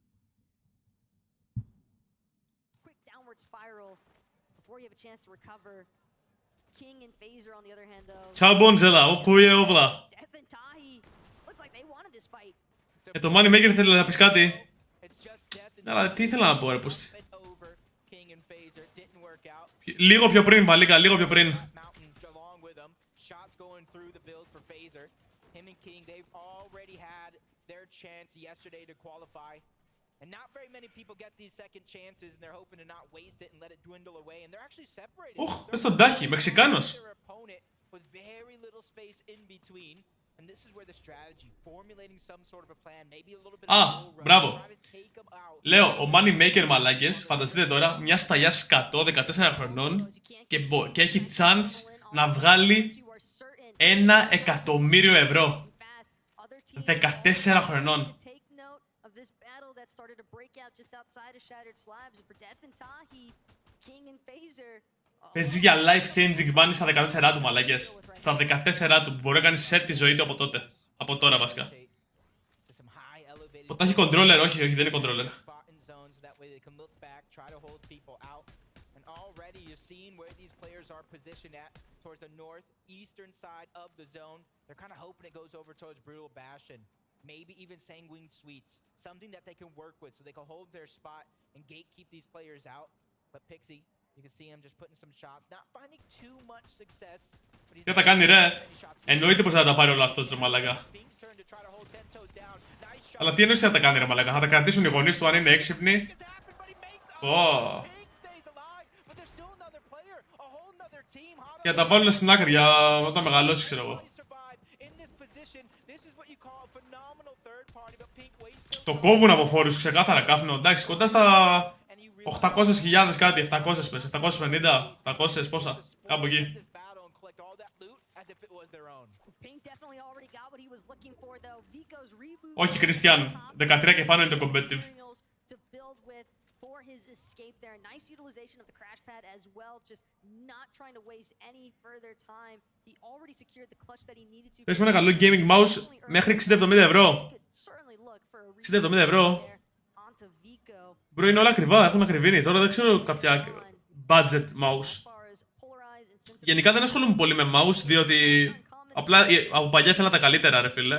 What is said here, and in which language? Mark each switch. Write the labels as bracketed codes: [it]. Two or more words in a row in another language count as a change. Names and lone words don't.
[el] Ciao Bonzela, okuye ovla. Το Moneymaker θέλει να πεις κάτι. Αλλά τι ήθελα να πω ρε πούστη. Λίγο πιο πριν, Παλίκα, λίγο πιο πριν. [en] Chance yesterday to qualify, and not very many people get these second chances, and they're hoping to not waste it and let it dwindle away, and they're actually separated. [el] Πες τον Τάχη, Μεξικάνος. [en] With very little space in between, and this is where the strategy, formulating some sort of a plan, maybe a little bit of [el] μπράβο. Λέω, ο Moneymaker μαλάκες, φανταστείτε τώρα, μια σταλιά σκατό 14 χρονών και έχει chance να βγάλει 1 εκατομμύριο ευρώ. 14 χρονών. Παίζει για [en] life-changing money [el] στα 14 του, μαλάκες. Στα 14 του, μπορεί να κάνει set τη ζωή του από τότε. Από τώρα βασικά. Ποτέ έχει controller, όχι, δεν είναι controller. [en] Towards the northeastern side of the zone. They're kind of hoping it goes over towards Brutal Bastion. Maybe even Sanguine Sweets. Something that they can work with so they can hold their spot and gatekeep these players out. But Pixie, you can see him just putting some shots. Not finding too much success. [el] Τι θα τα κάνει ρε. Εννοείται πως θα τα πάρει όλο αυτό στο μαλάκα. Αλλά τι εννοείς θα τα κάνει ρε μαλάκα. Θα τα κρατήσουν οι γονείς του αν είναι έξυπνοι. Και θα τα βάλουν στην άκρη για όταν μεγαλώσει, ξέρω εγώ. Το κόβουν από φόρους, ξεκάθαρα κάφνο. Εντάξει, κοντά στα 800.000 κάτι, 700 πες, 750, 700 πόσα, κάπου εκεί. Όχι, Κριστιαν, 13 και πάνω είναι το competitive. [en] Nice utilization of the crash pad as well, just not trying to waste any further time. He already secured the clutch that he needed to. [el] Πες με ένα καλό [en] gaming mouse [el] μέχρι 60-70 ευρώ. 60-70 ευρώ. Μπρο, είναι όλα ακριβά, έχουν ακριβήνει. Τώρα δεν ξέρω κάποια [en] budget mouse. [el] Γενικά δεν ασχολούμαι πολύ με mouse, διότι απλά από παλιά ήθελα τα καλύτερα, ρε φίλε.